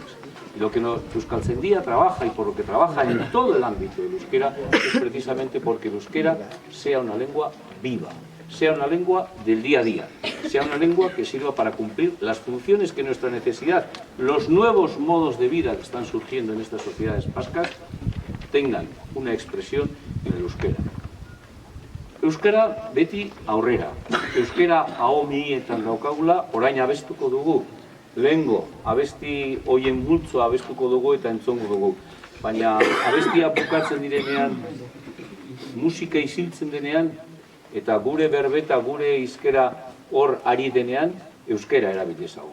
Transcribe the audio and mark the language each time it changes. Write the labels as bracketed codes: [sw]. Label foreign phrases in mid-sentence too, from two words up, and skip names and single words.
[es] Y lo que Euskaltzaindia trabaja y por lo que trabaja en todo el ámbito del euskera es precisamente porque el euskera sea una lengua viva, sea una lengua del día a día, sea una lengua que sirva para cumplir las funciones que nuestra necesidad, los nuevos modos de vida que están surgiendo en estas sociedades vascas, tengan una expresión en el euskera. [eu] Euskara beti aurrera, euskera ahomietan daukagula, orain abestuko dugu, lehengo abesti hoien multzoa abestuko dugu eta entzongo dugu. Baina abestia bukatzen direnean, musika isiltzen denean, eta gure berbeta, gure hizkera hor ari denean, euskera erabil dezagun.